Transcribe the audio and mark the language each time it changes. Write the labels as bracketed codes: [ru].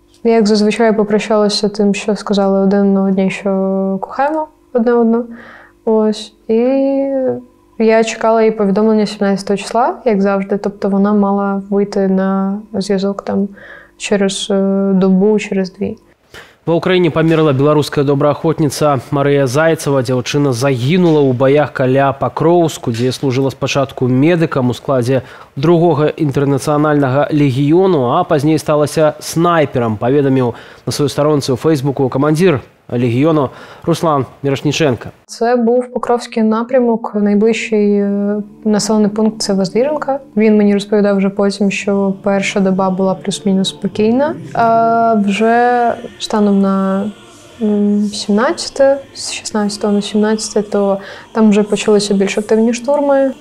[uk] Я, як зазвичай, попрощалася тим, що сказали один одній, що кохаємо одне одну. Ось. І я чекала її повідомлення 17 числа, як завжди. Тобто вона мала вийти на зв'язок там через добу, через 2. [be] Ва ўкраіне памерла беларуская добраахвотніца Марыя Зайцева. Дзяўчына загінула ў баях каля Пакроўску, дзе служыла спачатку медыкам у складзе 2-го інтэрнацыянальнага легіёну, а пазней сталася снайперам, паведаміў на сваёй старонцы ў Фейсбуку камандзір легіону Руслан Мірошніченка. [uk] Це був Покровський напрямок. Найближчий населений пункт – це Воздвиженка. Він мені розповідав вже потім, що перша доба була плюс-мінус спокійна. А вже станом на 17, з 16 на 17, то там вже почалися більш активні штурми.